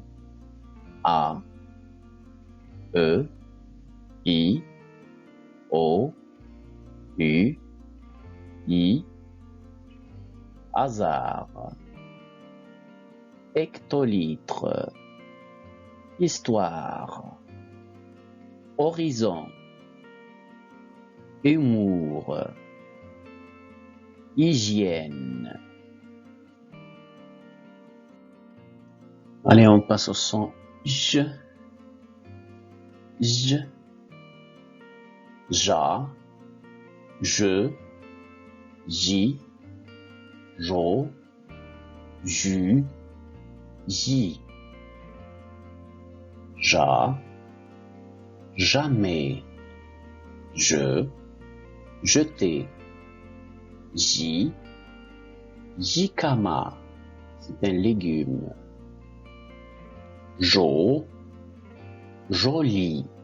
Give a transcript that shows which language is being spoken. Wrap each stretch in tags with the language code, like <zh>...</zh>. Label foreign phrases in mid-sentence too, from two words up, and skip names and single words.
<fr>A, E, I, O, U, I, hasard, hectolitre, histoire, horizon, humour, hygiène. Allez, on passe au son J, J, Ja, Je, J, Jo, Ju, Ji. Ja, jamais. Je, jeter. J, jicama, c'est un légume. Jo, joli.</fr>